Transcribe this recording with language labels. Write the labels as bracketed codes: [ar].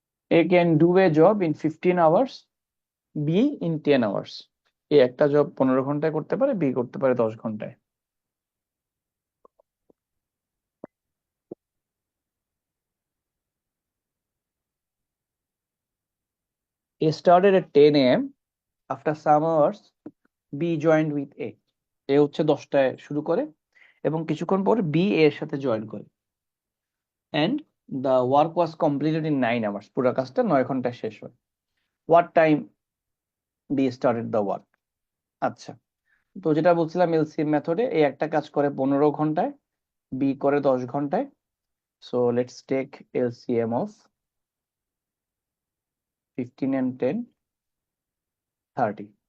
[en] A can do a job in 15 hours, B in 10 hours. [bn] এ একটা job 15 ঘন্টায় করতে পারে, বি করতে পারে 10 ঘন্টায়। [en] A started at 10 a.m. After some hours, B joined with A. [bn] এ হচ্ছে 10টায় শুরু করে এবং কিছুক্ষণ পর বি এর সাথে জয়েন করে। [en] And the work was completed in 9 hours. [bn] পুরো কাজটা 9 ঘন্টায় শেষ হয়। [en] What time B started the work? [bn] আচ্ছা, তো যেটা বলছিলাম এলসিএম মেথডে এই একটা কাজ করে 15 ঘন্টায়, বি করে 10 ঘন্টায়। [en] So let's take LCM of 15 and 10, 30।